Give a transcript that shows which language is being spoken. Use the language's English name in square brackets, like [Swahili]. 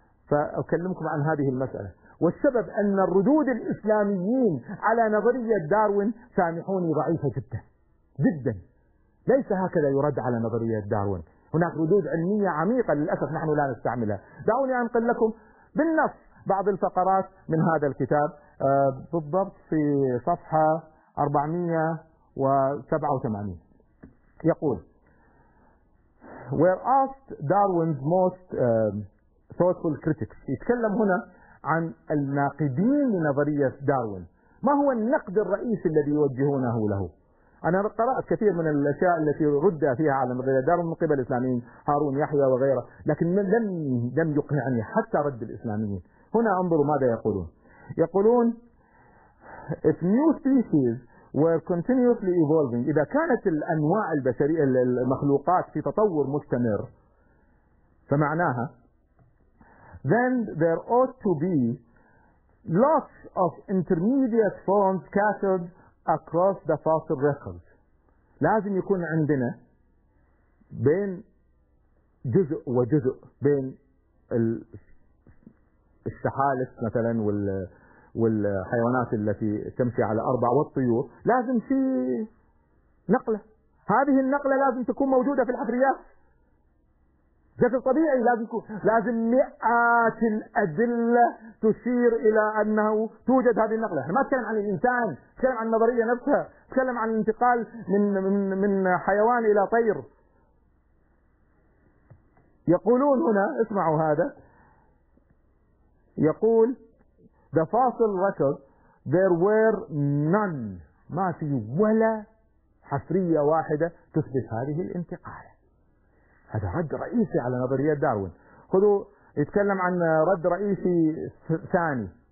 [Arabic] فأكلمكم عن هذه المسألة. والسبب أن ردود الإسلاميين على نظرية داروين سامحوني ضعيفة جدا جدا، ليس هكذا يرد على نظرية داروين. هناك ردود علمية عميقة للأسف نحن لا نستعملها. دعوني أنقل لكم بالنص بعض الفقرات من هذا الكتاب، بالضبط في صفحة 487. يقول: [English] Where asked Darwin's most thoughtful critics. [Arabic] يتكلم هنا عن الناقدين لنظرية داروين. ما هو النقد الرئيسي الذي يوجهونه له؟ أنا قرأت كثير من الأشياء التي رد فيها على نظرية داروين من قبل الإسلاميين، هارون يحيى وغيره، لكن لم يقنعني حتى رد الإسلاميين. هنا انظروا ماذا يقولون. يقولون: [English] If new species were continuously evolving. [Arabic] إذا كانت الأنواع البشرية المخلوقات في تطور مستمر، فمعناها [English] then there ought to be lots of intermediate forms scattered across the fossil record. [Arabic] لازم يكون عندنا بين جزء وجزء، بين السحالف مثلا والحيوانات التي تمشي على أربع والطيور، لازم في نقلة. هذه النقلة لازم تكون موجودة في الحفريات بشكل طبيعي. لازم مئات الأدلة تشير إلى أنه توجد هذه النقلة. ما تكلم عن الإنسان، تكلم عن النظرية نفسها، تكلم عن الانتقال من حيوان إلى طير. يقولون هنا، اسمعوا هذا، يقول: [English] The fossil record, there were none. [Arabic] ما في ولا حفرية واحدة تثبت هذه الانتقالة. هذا رد رئيسي على نظرية داروين. خذوا، يتكلم عن رد رئيسي ثاني.